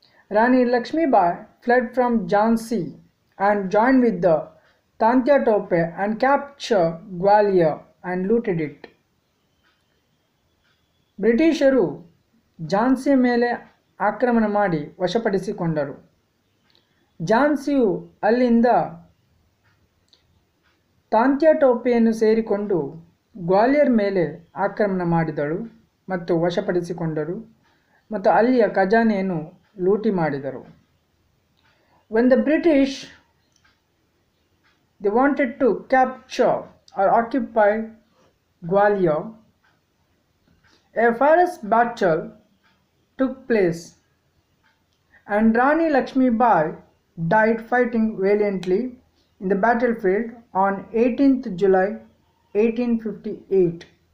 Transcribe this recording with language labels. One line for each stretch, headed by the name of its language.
English: Rani Lakshmibai fled from Jhansi and joined with the Tantya Tope and captured Gwalior and looted it.
Kannada: ಬ್ರಿಟಿಷರು ಝಾನ್ಸಿಯ ಮೇಲೆ ಆಕ್ರಮಣ ಮಾಡಿ ವಶಪಡಿಸಿಕೊಂಡರು. ಝಾನ್ಸಿಯು ಅಲ್ಲಿಂದ ತಾಂತ್ಯ ಟೋಪೆಯನ್ನು ಸೇರಿಕೊಂಡು ಗ್ವಾಲಿಯರ್ ಮೇಲೆ ಆಕ್ರಮಣ ಮಾಡಿದಳು ಮತ್ತು ವಶಪಡಿಸಿಕೊಂಡರು ಮತ್ತು ಅಲ್ಲಿಯ ಖಜಾನೆಯನ್ನು ಲೂಟಿ ಮಾಡಿದರು.
English: When the British they wanted to capture or occupy Gwalior, a fierce battle took place and Rani Lakshmibai died fighting valiantly in the battlefield on 18th July 1858.